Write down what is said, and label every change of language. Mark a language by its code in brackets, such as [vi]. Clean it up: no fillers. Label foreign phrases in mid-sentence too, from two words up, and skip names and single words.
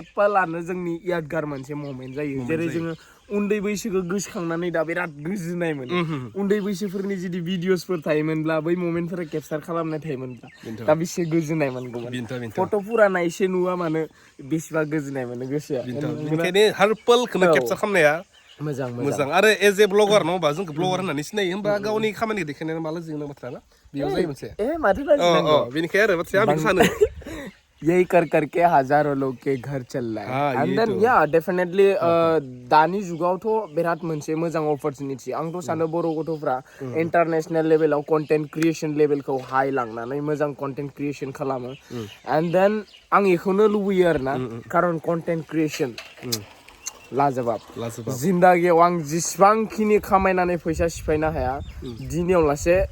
[brx] पालानो जोंनि यादगार मोनसे ममेन्ट जायो जेरै जोङो उन्दै बैसोखौ गोसोखांनानै दा बिराद गोजोननाय मोनो उन्दै बैसोफोरनि जुदि भिडिअसफोर थायोमोनब्ला बै ममेन्टफोरा केपचार खालामनाय थायोमोनब्ला दा बेसे गोजोननाय मोनगौमोन फट' फुराना एसे नुवा मानो बेसेबा गोजोननाय मोनो गोसोआ बेनिखायनो हार पोलखौनो केपचार खालामनाया मोजां आरो [en] as a vlogger [brx] नङा होमबा जोंखौ ब्लगार होननानै सिनायो होमबा गावनि खामानि देखायनाया माला जोंना बाथ्रा ना बेयाव जायो मोनसे माथो बेनिखायनो आरो बाथ्राया आं बेखौ सानो [hi] यही करके हजारों लोग के घर चल रहा है [en] and then yeah definitely [brx] दानि जुगावथ' बिराद मोनसे मोजां अपरचुनिटि आंथ' सानो बर' गथ'फ्रा इन्टारनेशनेल लेभेलाव [en] content creation [brx] लेभेलखौ हाइ लांनानै मोजां [en] content creation [brx] खालामो [en] and then [brx] आं बेखौनो लुबैयो आरोना खारन [en] content creation [brx] लाजोबाब जिन्दागियाव आं जेसेबांखिनि खामायनानै फैसा सिफायनो हाया दिनाव लासे